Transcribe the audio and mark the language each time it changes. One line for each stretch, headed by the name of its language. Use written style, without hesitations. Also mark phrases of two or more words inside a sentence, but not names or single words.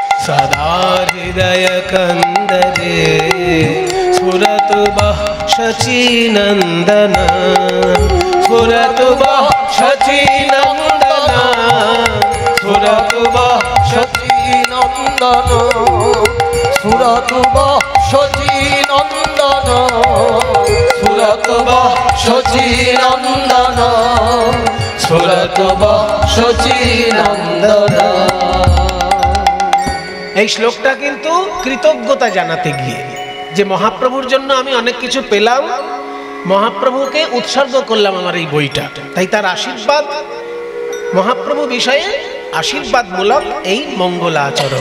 Sanskrit: सदा हृदय कंदरे स्फुरतु वः शचीनंदन स्फुरतु वः शचीनंदन स्फुरतु वः शचीनंदन स्फुरतु वः शचीनंदन स्फुरतु वः शचीनंदन स्फुरतु वः शचीनंदन।
Bangla: এই শ্লোকটা কিন্তু কৃতজ্ঞতা জানাতে গিয়ে যে মহাপ্রভুর জন্য আমি অনেক কিছু পেলাম, মহাপ্রভুকে উৎসর্গ করলাম আমার এই বইটা, তাই তার আশীর্বাদ, মহাপ্রভু বিষয়ে আশীর্বাদমূলক এই মঙ্গলাচরণ।